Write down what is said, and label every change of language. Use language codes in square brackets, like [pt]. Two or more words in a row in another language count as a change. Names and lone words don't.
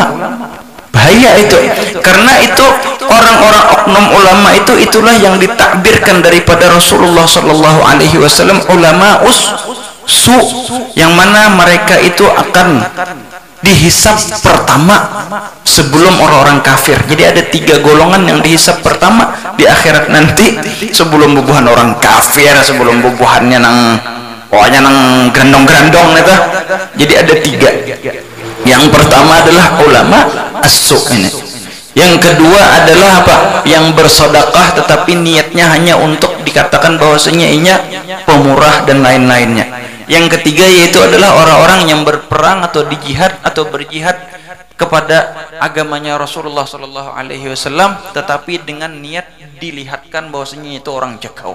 [id] Bahaya itu, karena itu orang-orang oknum ulama itu itulah yang ditakbirkan daripada Rasulullah [ar] صلى الله عليه وسلم [id] ulama su, yang mana mereka itu akan dihisab pertama sebelum orang-orang kafir. Jadi ada 3 golongan yang dihisab pertama di akhirat nanti sebelum bubuhan orang kafir, sebelum bubuhannya nang pokoknya nang grandong-grandong itu. Jadi ada 3. Yang pertama adalah ulama as-su ini. Yang kedua adalah apa? Yang bersedekah tetapi niatnya hanya untuk dikatakan bahwasanya inya pemurah dan lain-lainnya. Yang ketiga yaitu adalah orang-orang yang berperang atau dijihad atau berjihad kepada agamanya Rasulullah [ar] صلى الله عليه وسلم, [id] tetapi dengan niat dilihatkan bahwasanya itu orang jakau.